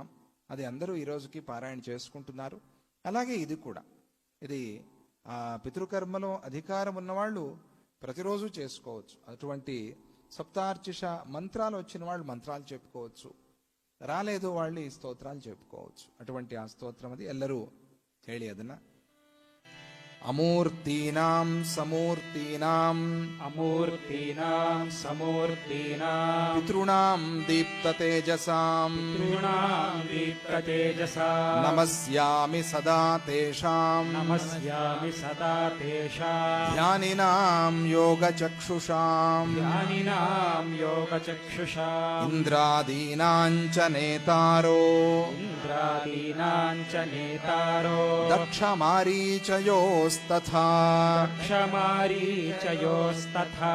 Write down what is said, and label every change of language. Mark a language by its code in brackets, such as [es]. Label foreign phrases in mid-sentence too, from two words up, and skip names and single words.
[te] అది అందరూ ఈ రోజుకి పారాయణ చేసుకుంటున్నారు. అలాగే ఇది కూడా, ఇది ఆ పితృకర్మలో అధికారం ఉన్నవాళ్ళు ప్రతిరోజు చేసుకోవచ్చు. అటువంటి సప్తార్చిష మంత్రాలు వచ్చిన వాళ్ళు మంత్రాలు చెప్పుకోవచ్చు, రాలేదు వాళ్ళు ఈ స్తోత్రాలు చెప్పుకోవచ్చు. అటువంటి ఆ స్తోత్రం అది [kn] ಎಲ್ಲರೂ ಹೇಳಿ ಅದನ್ನ. [sa] अमूर्तीनां समूर्तीनां अमूर्तीनां समूर्तीनां पितॄणां दीप्ततेजसां ದೀಪ್ತತೇಜಸಾಂ नमस्यामि सदा तेषां नमस्यामि सदा तेषां ध्यानिनां योगचक्षुषां ज्ञानिनां योगचक्षुषां इन्द्रादीनां च नेतारो इन्द्रादीनां च नेतारो ದಕ್ಷಮಾರೀಚಯೋಸ್ತಥಾ ದಕ್ಷಮಾರೀಚಯೋಸ್ತಥಾ